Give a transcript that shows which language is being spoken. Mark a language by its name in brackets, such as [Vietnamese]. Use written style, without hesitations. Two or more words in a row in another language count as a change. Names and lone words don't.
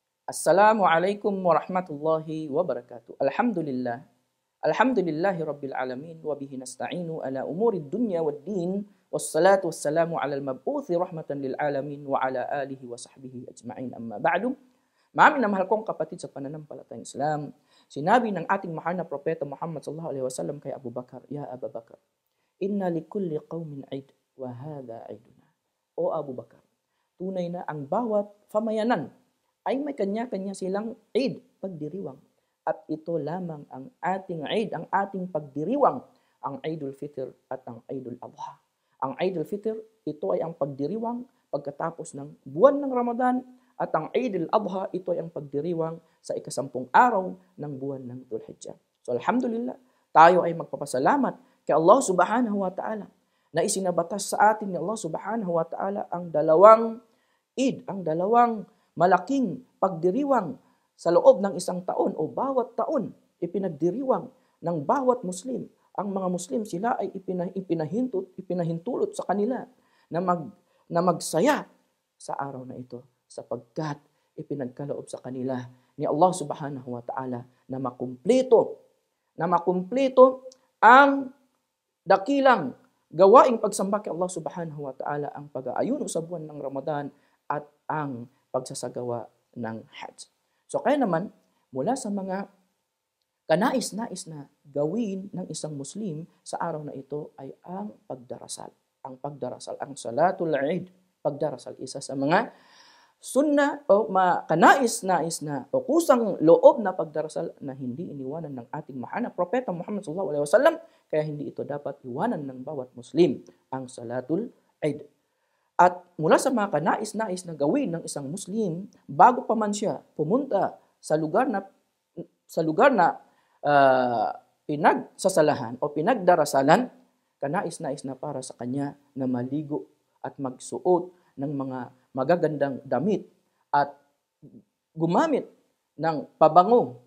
[Arabic] السلام عليكم ورحمة الله وبركاته. Alhamdulillah. الحمد لله رب العالمين وبه نستعين على أمور الدنيا والدين. والصلاة والسلام على المبعوث رحمة للعالمين وعلى آله وصحبه أجمعين، أما بعد. [Filipino] Maamin na mahal kong kapatid sa pananampalatayang Islam, sinabi ng ating mahal na propeta Muhammad [Arabic] صلى الله عليه وسلم [Filipino] kay Abu Bakar, [Arabic] "يا أبا بكر إن لكل قوم عيد وهذا عيدنا." [Filipino] O Abu Bakar, tunay na ang bawat pamayanan ay may kanya-kanya silang Eid, pagdiriwang. At ito lamang ang ating Eid, ang ating pagdiriwang, ang Eidul Fitr at ang Eidul Adha. Ang Eidul Fitr, ito ay ang pagdiriwang pagkatapos ng buwan ng Ramadan, at ang Eidul Adha, ito ay ang pagdiriwang sa ika-10 araw ng buwan ng Dhul Hijjah. So alhamdulillah, tayo ay magpapasalamat kay Allah [Arabic] سبحانه وتعالى [Filipino] na isinabatas sa atin ni Allah [Arabic] سبحانه وتعالى [Filipino] ang dalawang Eid, ang dalawang malaking pagdiriwang sa loob ng isang taon o bawat taon ipinagdiriwang ng bawat Muslim. Ang mga Muslim, sila ay ipinahintulot sa kanila na magsaya sa araw na ito sapagkat ipinagkaloob sa kanila ni Allah [Arabic] سبحانه وتعالى [Filipino] na makumpleto ang dakilang gawaing pagsamba kay Allah [Arabic] سبحانه وتعالى, [Filipino] ang pag-aayuno sa buwan ng Ramadan at ang pagsasagawa ng Hajj. So kaya naman, mula sa mga kanais-nais na gawin ng isang Muslim sa araw na ito ay ang pagdarasal. Ang pagdarasal, ang Salatul Eid, pagdarasal, isa sa mga sunna o kanais-nais na o kusang loob na pagdarasal na hindi iniwanan ng ating mahal na propeta Muhammad [Arabic] صلى الله عليه وسلم, [Filipino] kaya hindi ito dapat iwanan ng bawat Muslim, ang Salatul Eid. At mula sa mga kanais-nais na gawin ng isang Muslim, bago pa man siya pumunta sa lugar na pinagsasalahan o pinagdarasalan, kanais-nais na para sa kanya na maligo at magsuot ng mga magagandang damit at gumamit ng pabango.